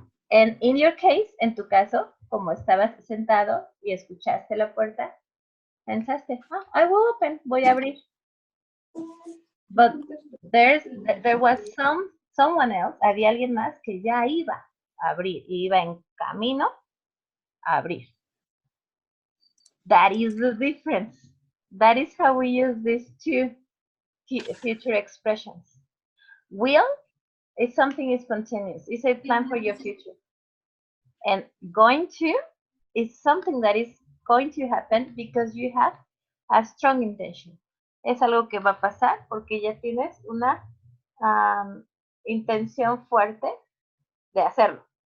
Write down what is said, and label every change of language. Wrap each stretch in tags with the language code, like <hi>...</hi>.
<en>And in your case,</en> <es>en tu caso, como estabas sentado y escuchaste la puerta, pensaste,</es> <en>I will open,</en> <es>voy a abrir.</es> <en>But there was someone else,</en> <es>había alguien más que ya iba a abrir, iba en camino a abrir.</es> <en>That is the difference. That is how we use these two future expressions. Will is something spontaneous. It's a plan for your future. And going to is something that is going to happen because you have a strong intention.</en> <es>Es algo que va a pasar porque ya tienes una intención fuerte de hacerlo.</es>